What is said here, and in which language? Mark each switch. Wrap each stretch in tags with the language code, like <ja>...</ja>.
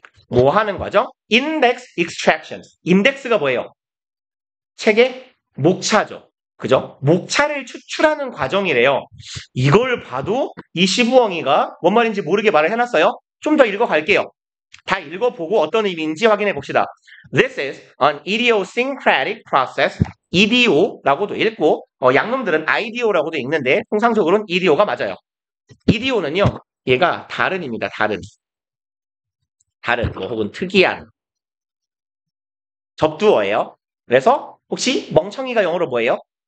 <ko>뭐 하는 과정? index extraction. 인덱스가 뭐예요? 책의 목차죠. 그죠? 목차를 추출하는 과정이래요. 이걸 봐도 이 시부엉이가 뭔 말인지 모르게 말을 해놨어요. 좀 더 읽어갈게요. 다 읽어보고 어떤 의미인지 확인해 봅시다.</ko> <en>This is an idiosyncratic process.</en> <ko>EDO라고도 읽고 양놈들은 IDO라고도 읽는데 통상적으로는 EDO가 맞아요. EDO는요. 얘가 다른입니다. 다른 뭐 혹은 특이한 접두어예요. 그래서 혹시 멍청이가 영어로 뭐예요?</ko>